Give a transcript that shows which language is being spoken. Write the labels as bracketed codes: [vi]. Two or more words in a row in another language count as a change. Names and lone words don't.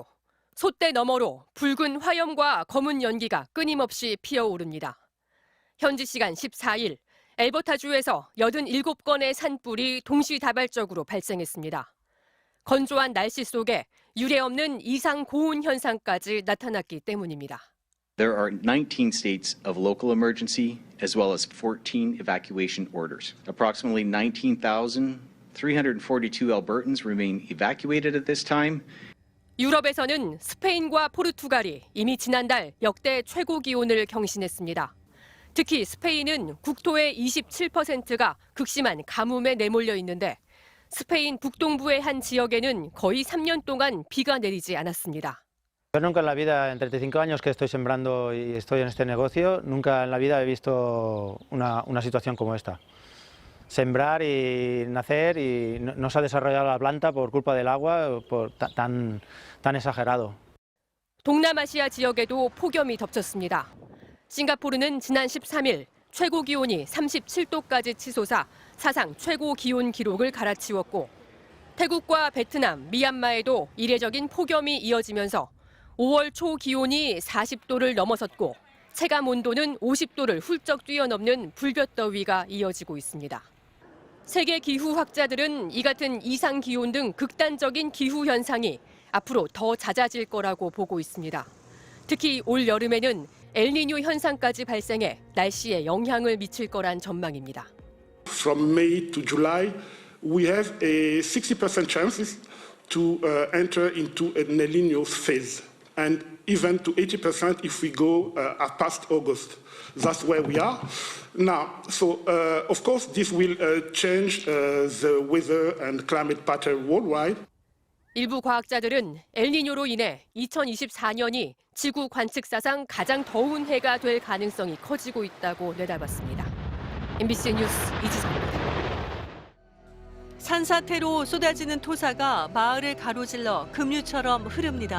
[ko] 솥대 너머로 붉은 화염과 검은 연기가 끊임없이 피어오릅니다. 현지 시간 14일, 엘버타주에서 87건의 산불이 동시다발적으로 발생했습니다. 건조한 날씨 속에 유례없는 이상 고온 현상까지 나타났기 때문입니다. [en] There are 19 states of local emergency as well as 14 evacuation orders. Approximately 19,342 Albertans remain evacuated at this time. [ko] 유럽에서는 스페인과 포르투갈이 이미 지난달 역대 최고 기온을 경신했습니다. 특히 스페인은 국토의 27%가 극심한 가뭄에 내몰려 있는데 스페인 북동부의 한 지역에는 거의 3년 동안 비가 내리지 않았습니다. [es] Yo nunca en la vida, en 35 años que estoy sembrando y estoy en este negocio, nunca en la vida he visto una situación como esta. Sembrar y nacer y no se ha desarrollado la planta por culpa del agua tan exagerado. [ko] 동남아시아 지역에도 폭염이 덮쳤습니다. 싱가포르는 지난 13일 최고 기온이 37도까지 치솟아 사상 최고 기온 기록을 갈아치웠고 태국과 베트남, 미얀마에도 이례적인 폭염이 이어지면서 5월 초 기온이 40도를 넘어섰고 체감 온도는 50도를 훌쩍 뛰어넘는 불볕더위가 이어지고 있습니다. 세계 기후학자들은 이 같은 이상 기온 등 극단적인 기후 현상이 앞으로 더 잦아질 거라고 보고 있습니다. 특히 올 여름에는 엘니뇨 현상까지 발생해 날씨에 영향을 미칠 거란 전망입니다. [en] From May to July, we have a 60% chances to enter into an El Niño phase, and even to 80% if we go past August. That's where we are now. So, of course, this will change the weather and climate pattern worldwide. [ko] 일부 과학자들은 엘니뇨로 인해 2024년이 지구 관측사상 가장 더운 해가 될 가능성이 커지고 있다고 내다봤습니다. MBC 뉴스 이지성입니다. 산사태로 쏟아지는 토사가 마을을 가로질러 급류처럼 흐릅니다.